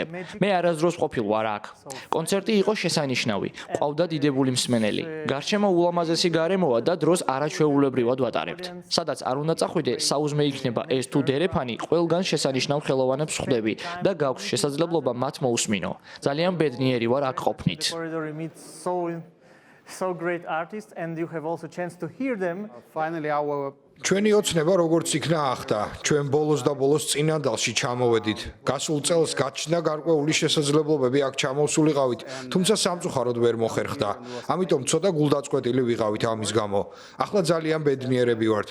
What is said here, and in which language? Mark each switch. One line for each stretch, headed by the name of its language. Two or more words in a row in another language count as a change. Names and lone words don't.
Georgian: მე არასდროს ყოფილ ვარ აქ. კონცერტი იყო შესანიშნავი. ყავდა დიდებული მსმენელი. გარშემო ულამაზესი გარემოა და დროს არაჩვეულებრივად ვატარებთ. სადაც არ უნდა წახვიდე, საუზმე იქნება ეს თუ დერეფანი, ყველგან შესანიშნავ ხელოვანებს ხვდები და გაქვს შესაძლებლობა მათ მოусმინო. ძალიან ბედნიერი ვარ აქ ყოფნით.
English: So great artists and you have also chance to hear them.
Georgian: Finally ჩვენი ოცნება როგორც იქნა ახდა, ჩვენ ბოლოს და ბოლოს წინანდალში ჩამოვედით. გასულ წელს გაჩნდა გარკვეული შესაძლებლობები აქ ჩამოვსულიყავით, თუმცა სამწუხაროდ ვერ მოხერხდა. ამიტომ ცოტა გულდაწყვეტილი ვიყავით ამის გამო. ახლა ძალიან ბედნიერები ვართ.